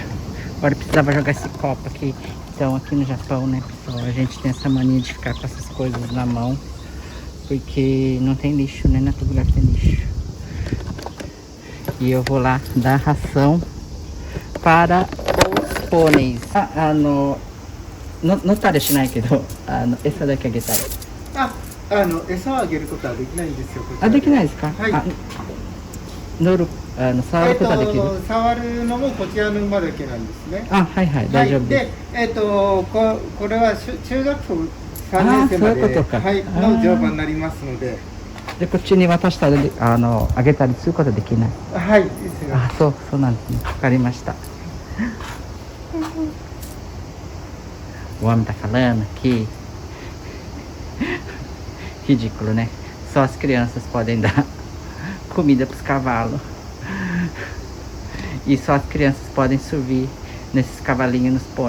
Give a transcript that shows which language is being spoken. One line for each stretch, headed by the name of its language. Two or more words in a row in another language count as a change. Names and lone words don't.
Portuguese: Agora eu precisava jogar esse copo aqui. Então aqui no Japão, né, pessoal, a gente tem essa mania de ficar com essas coisas na mão. Porque não tem lixo, né? Não é todo lugar que tem lixo. E eu vou lá dar ração para os pôneis. Não tá deixando aqui, essa daqui é guitarra.
Japanese: 餌をあげることはできないんですよ。こちらあ、できないですか？はい。乗る、触ることはできる？触るのもこちらの馬だけなんですね。あ、はいはい、大丈夫です。で、これは中学校3年生まで、そういうことか。はい、の乗馬になりますので。で、こっちに渡したら、あげたりすることできない？はい、ですよ。あ、そうなんですね。わかりました。
Portuguese: O homem tá falando que ridículo, né? Só as crianças podem dar comida para os cavalos. E só as crianças podem subir nesses cavalinhos, nos pôneis.